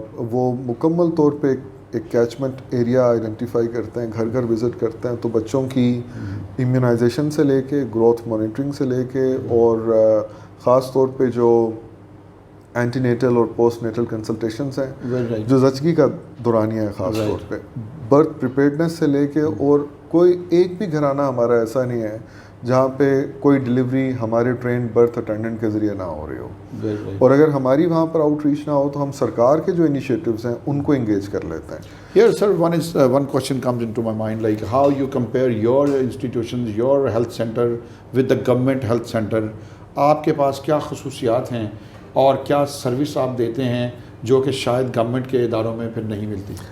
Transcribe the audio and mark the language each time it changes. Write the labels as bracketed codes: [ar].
[ur] وہ مکمل طور پہ ایک کیچمنٹ ایریا آئیڈینٹیفائی کرتے ہیں, گھر گھر وزٹ کرتے ہیں. تو بچوں کی امیونائزیشن سے لے کے, گروتھ مانیٹرنگ سے لے کے, اور خاص طور پہ جو اینٹی نیٹل اور پوسٹ نیٹل کنسلٹیشنز ہیں جو زچگی کا دورانیہ ہے, خاص طور پہ برتھ پریپیئرڈنس سے لے کے, اور کوئی ایک بھی گھرانہ ہمارا ایسا نہیں ہے جہاں پہ کوئی ڈلیوری ہمارے ٹرینڈ برتھ اٹینڈنٹ کے ذریعے نہ ہو رہی ہو. اور اگر ہماری وہاں پر آؤٹ ریچ نہ ہو تو ہم سرکار کے جو انیشیٹوز ہیں ان کو انگیج کر لیتے ہیں. [en] Here sir, one question comes into my mind, like how you compare your institutions, your health center with the government health center. [ur] آپ کے پاس کیا خصوصیات ہیں اور کیا سروس آپ دیتے ہیں جو کہ شاید گورنمنٹ کے اداروں میں پھر نہیں ملتی؟